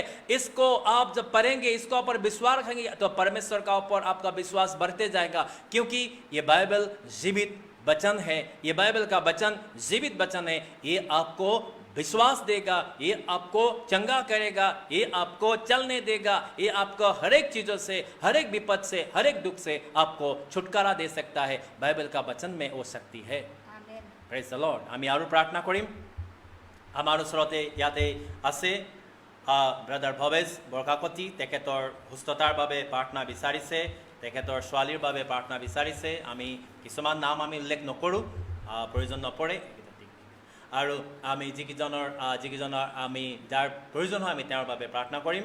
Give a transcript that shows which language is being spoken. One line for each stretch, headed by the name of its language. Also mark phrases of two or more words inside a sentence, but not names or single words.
Hindi: इसको आप जब पढ़ेंगे, इसको ऊपर विश्वास रखेंगे, तो परमेश्वर का ऊपर आपका विश्वास बढ़ते जाएगा, क्योंकि ये बाइबल जीवित वचन है, ये बाइबल का वचन जीवित वचन है। ये आपको विश्वास देगा, ये आपको चंगा करेगा, ये आपको चलने देगा, ये आपको हर एक चीज़ों से, हर एक विपद से, हर एक दुख से आपको छुटकारा दे सकता है। बाइबल का वचन में वो शक्ति है।
Assamese: আমেন।
English: praise the Lord.
Assamese: আমি আৰু প্ৰাৰ্থনা কৰিম। আমাৰ ওচৰতে ইয়াতে আছে ব্ৰাদাৰ ভৱেশ বৰকাকতি, তেখেতৰ সুস্থতাৰ বাবে প্ৰাৰ্থনা বিচাৰিছে, তেখেতৰ ছোৱালীৰ বাবে প্ৰাৰ্থনা বিচাৰিছে। আমি কিছুমান নাম আমি উল্লেখ নকৰোঁ, প্ৰয়োজন নপৰে, আৰু আমি যিকেইজনৰ আমি যাৰ প্ৰয়োজন হয় আমি তেওঁৰ বাবে প্ৰাৰ্থনা কৰিম।